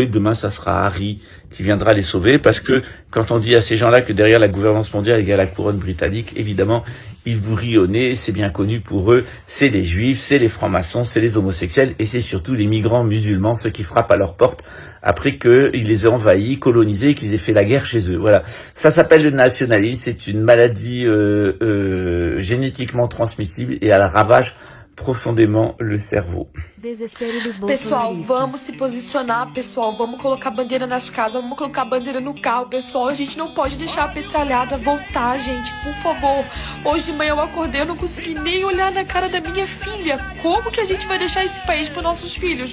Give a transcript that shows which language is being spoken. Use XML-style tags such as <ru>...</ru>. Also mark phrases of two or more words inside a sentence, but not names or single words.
<fr>Demain, ça sera Harry qui viendra les sauver, parce que quand on dit à ces gens-là que derrière la gouvernance mondiale, il y a la couronne britannique, évidemment, ils vous rient au nez, c'est bien connu pour eux, c'est les juifs, c'est les francs-maçons, c'est les homosexuels, et c'est surtout les migrants musulmans, ceux qui frappent à leur porte après qu'ils les aient envahis, colonisés, qu'ils aient fait la guerre chez eux. Voilà. Ça s'appelle le nationalisme, c'est une maladie génétiquement transmissible et elle ravage profondément le cerveau.</fr> <pt>Pessoal, vamos se posicionar, pessoal, vamos colocar bandeira nas casas, vamos colocar bandeira no carro, pessoal, a gente não pode deixar a petralhada voltar, gente, por favor. Hoje de manhã eu acordei, eu não consegui nem olhar na cara da minha filha. Como que a gente vai deixar esse país para nossos filhos?</pt>